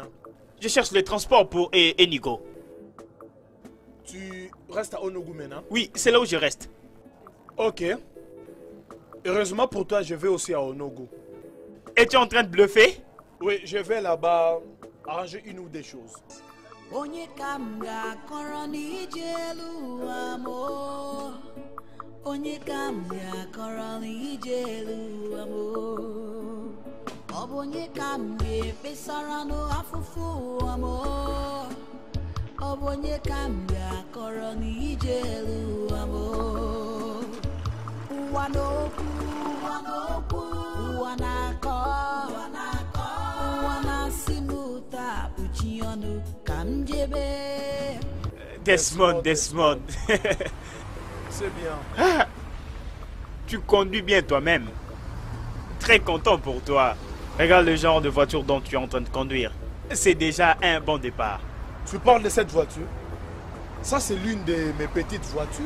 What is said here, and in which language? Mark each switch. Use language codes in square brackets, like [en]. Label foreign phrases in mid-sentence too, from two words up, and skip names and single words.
[fr] Je cherche les transports pour Enigo. Tu restes à Onogu maintenant? Oui, c'est là où je reste. Ok. Heureusement pour toi, je vais aussi à Onogu. Es-tu en train de bluffer? Oui, je vais là-bas arranger une ou deux choses. [ig] Onye ka m ga-akọrọ n'ije elu ụwa m o? Onye ka m ga-akọrọ n'ije elu ụwa m o? Ọ bụ onye ka m ga-ekpesara n'afụfụ ụwa m o? Ọ bụ onye ka m ga-akọrọ n'ije elu ụwa m o? Ụwa n'okwu, ụwa na-akọ, ụwa na-asị m ụta kpuchi ọnụ ka m jebe. [fr] Desmond. C'est bien. Ah, tu conduis bien toi-même. Très content pour toi. Regarde le genre de voiture dont tu es en train de conduire. C'est déjà un bon départ. Tu parles de cette voiture? Ça, c'est l'une de mes petites voitures.